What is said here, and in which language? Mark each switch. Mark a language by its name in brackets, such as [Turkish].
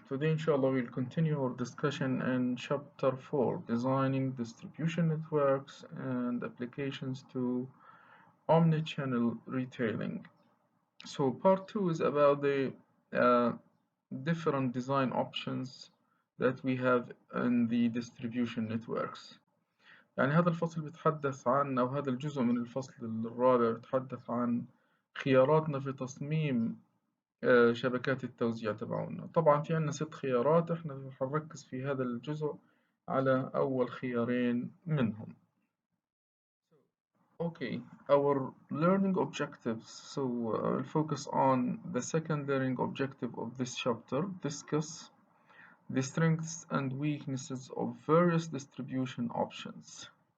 [English] Today, inshallah, we'll continue our discussion in Chapter 4, Designing Distribution Networks and Applications to Omnichannel Retailing. So, part 2 is about the uh, different design options that we have in the distribution networks. [Arabic] يعني هذا الفصل بيتحدث عن أو هذا الجزء من الفصل الرابع بيتحدث عن خياراتنا في تصميم شبكات التوزيع تبعونا. طبعا في عنا 6 خيارات، احنا هنركز في هذا الجزء على أول خيارين منهم. [English] Okay, our learning objectives. So I'll focus on the second learning objective of this chapter, discuss the strengths and weaknesses of various distribution options.